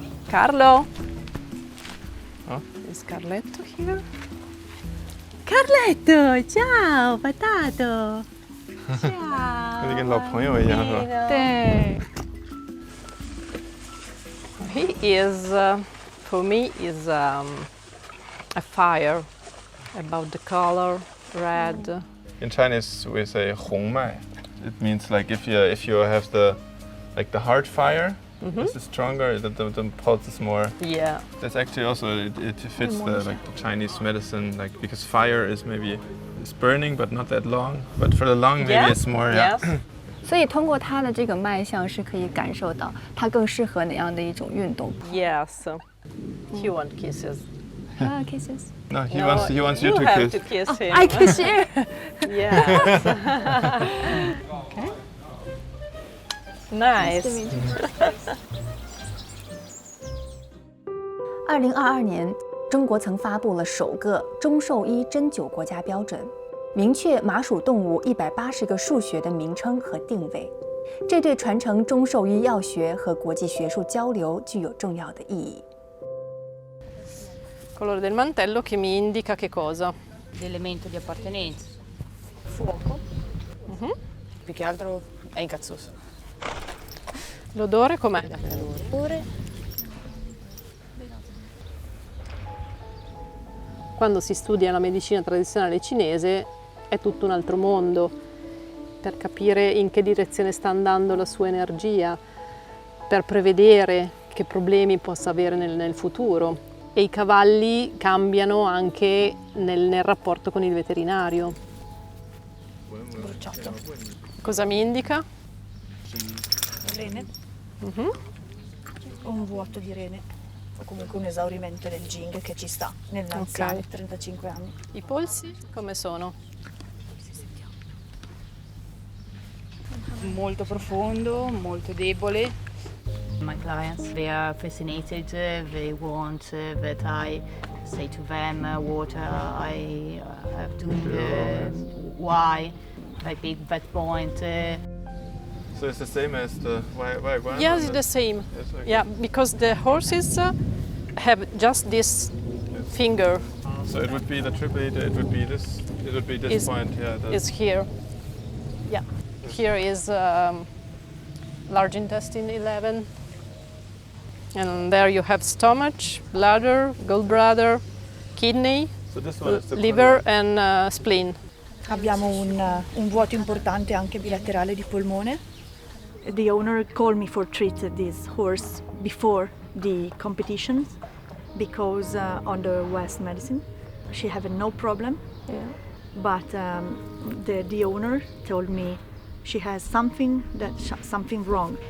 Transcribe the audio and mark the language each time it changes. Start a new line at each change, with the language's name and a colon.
English: Carlo? Huh? There's Carletto here.
Italian: Carletto, ciao, patato. Ciao.
Chinese: 跟一个老朋友一样是吧？对，
English: He is, for me, is a fire about the color, red. In Chinese we say 红脉. It means like if you have the heart fire, this is stronger. The pulse is more. Yeah. That's actually also it fits the Chinese medicine, like because fire is maybe it's burning but not that long. But for the lung maybe Yeah. it's more. Yes.
Chinese: 所以通过它的这个脉象是可以感受到它更适合哪样的一种运动。
English: Yes. He wants kisses. Kisses. No, he No, wants you to have kiss. to kiss him. I kiss you. Yes. Okay. Nice.
Chinese: 2022年，中国曾发布了首个中兽医针灸国家标准，明确麻属动物180个数学的名称和定位，这对传承中兽医药学和国际学术交流具有重要的意义。
Italian: Colore del mantello che mi indica che cosa? L'elemento di appartenenza. Fuoco. Più che altro è incazzoso. L'odore com'è? Ore. Quando si studia la medicina tradizionale cinese è tutto un altro mondo per capire in che direzione sta andando la sua energia, per prevedere che problemi possa avere nel futuro. E i cavalli cambiano anche nel rapporto con il veterinario. Bruciato. Cosa mi indica? Rene. Mhm. Un vuoto di rene. O comunque un esaurimento del Jing che ci sta nell'anziano, Ok. 35 anni. I polsi come sono? Molto profondo, molto debole.
English: My clients, they are fascinated, they want that I say to them what I have to, why I pick that point. So it's the same as the why Yes, it's the same. Yes, okay. Yeah, because the horses have just this finger So it would be the triplete. It would be this. It would be this Is- point. Yeah. is here. Yeah, here is large intestine 11. And there you have stomach, bladder, gallbladder, kidney, So this one is the liver and spleen.
Italian: Abbiamo un vuoto importante anche bilaterale di polmone.
English: The owner called me for treat this horse before the competitions because on the West medicine she have no problem. But the owner told me she has something wrong.